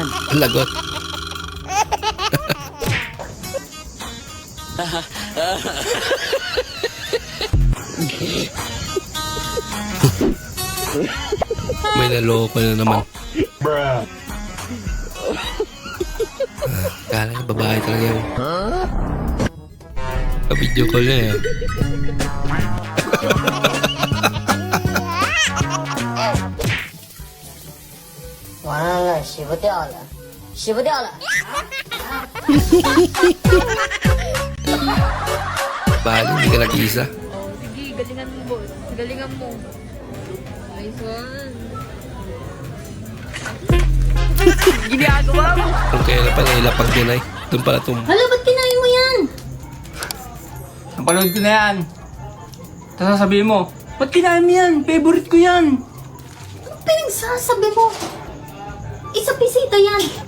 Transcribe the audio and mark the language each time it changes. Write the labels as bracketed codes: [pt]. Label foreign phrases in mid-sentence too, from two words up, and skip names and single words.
[tl] Ang lagot. May naloko na naman. Kala yung babae talaga yun. Ka- [en] video call [tl] na eh. [zh] 完了，洗不掉了，洗不掉了。 [tl] Bali, hindi ka nag-iisa. Oh, sige, galingan mo, boss. Galingan mo. [en] Nice one. [tl] Ginagawa mo. Kung kailan pa nailapag din ay. Doon pala Hala, ba't kinain mo yan? Napanood ko na yan. Tapos sasabihin mo, ba't kinain mo yan? Favorite ko yan. Anong pinagsasabi mo? Isa pisita yan.